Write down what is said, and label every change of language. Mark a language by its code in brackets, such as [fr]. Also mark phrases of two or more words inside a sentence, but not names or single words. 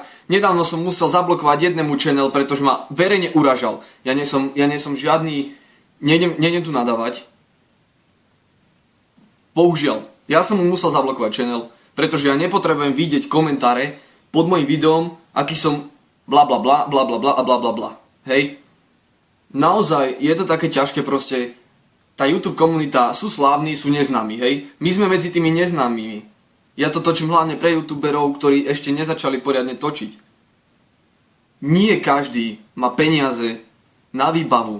[sk] Nedávno som musel zablokovať jednému channel, pretože ma verejne uražal. Ja nie som žiadny, nejdem tu nadávať. Bohužiaľ, ja som mu musel zablokovať channel, pretože ja nepotrebujem vidieť komentáre pod mojim videom, aký som bla bla bla bla bla bla a bla bla bla. Hej? Naozaj je to také ťažké proste. Tá YouTube komunita sú slávni, sú neznámi, hej? My sme medzi tými neznámymi. Ja to točím hlavne pre youtuberov, ktorí ešte nezačali poriadne točiť. Nie každý má peniaze na výbavu.